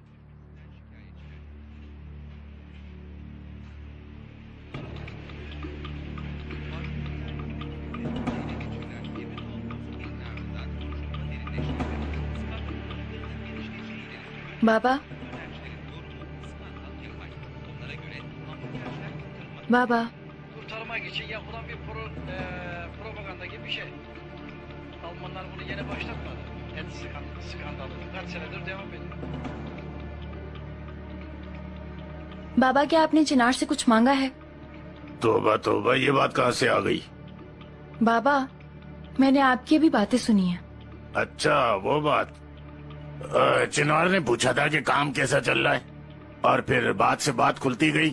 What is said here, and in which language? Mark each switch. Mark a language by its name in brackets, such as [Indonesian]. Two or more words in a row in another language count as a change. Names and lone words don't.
[Hindi] बाबा, बाबा, [Turkish] Kurtarmak için yapılan bir propaganda gibi bir şey. Almanlar bunu yeni başlatmadı. Et skandalı kaç senedir devam ediyor. [Hindi] बाबा, क्या आपने चिनार से कुछ मांगा है? तोबा तोबा, ये बात कहाँ से आ गई? बाबा, मैंने आपकी भी बातें सुनी है। अच्छा, वो बात। चिनार ने पूछा था कि काम कैसा चल रहा है, और फिर बात से बात खुलती गई।